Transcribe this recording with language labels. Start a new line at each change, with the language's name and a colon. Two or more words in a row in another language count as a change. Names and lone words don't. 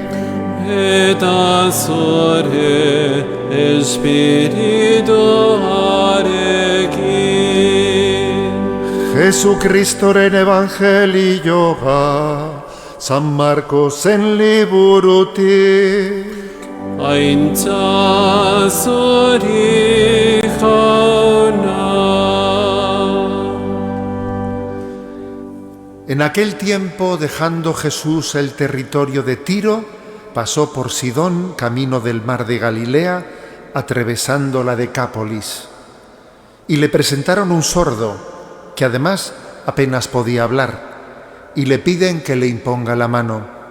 Basque: eta zure espirituarekin. Jesukristoren evangelioa, San Markosen liburutik. Aintza zuri jauna.
Spanish: En aquel tiempo, dejando Jesús el territorio de Tiro, pasó por Sidón, camino del mar de Galilea, atravesando la Decápolis. Y le presentaron un sordo, que además apenas podía hablar, y le piden que le imponga la mano.